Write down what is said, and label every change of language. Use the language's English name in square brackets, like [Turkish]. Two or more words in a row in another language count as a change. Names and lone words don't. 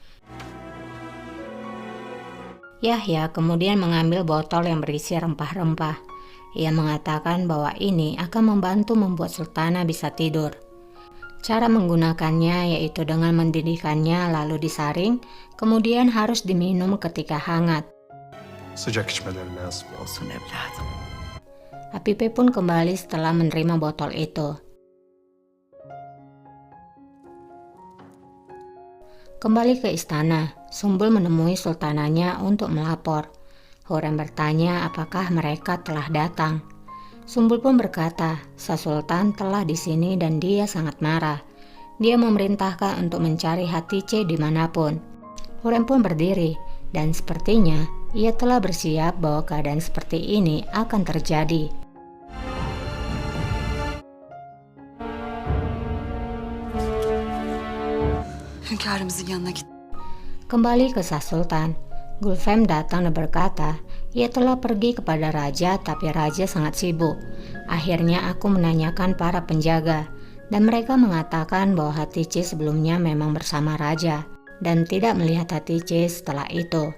[Indonesian] Yahya kemudian mengambil botol yang berisi rempah-rempah. Ia mengatakan bahwa ini akan membantu membuat sultana bisa tidur. Cara menggunakannya yaitu dengan mendidihkannya lalu disaring, kemudian harus diminum ketika hangat. [Turkish] Sıcak içmeleri lazım. Olsun evladım. [Indonesian] Apipe pun kembali setelah menerima botol itu. Kembali ke istana, Sumbul menemui sultananya untuk melapor. Hurrem bertanya apakah mereka telah datang. Sumbul pun berkata, Shah Sultan telah di sini dan dia sangat marah. Dia memerintahkan untuk mencari Hatice dimanapun. Hurrem pun berdiri dan sepertinya ia telah bersiap bahwa keadaan seperti ini akan terjadi. [Turkish] Hünkârımızın yanına git. [Indonesian] Kembali ke Shah Sultan, Gulfem datang dan berkata, ia telah pergi kepada raja tapi raja sangat sibuk. Akhirnya aku menanyakan para penjaga dan mereka mengatakan bahwa Hatice sebelumnya memang bersama raja dan tidak melihat Hatice setelah itu.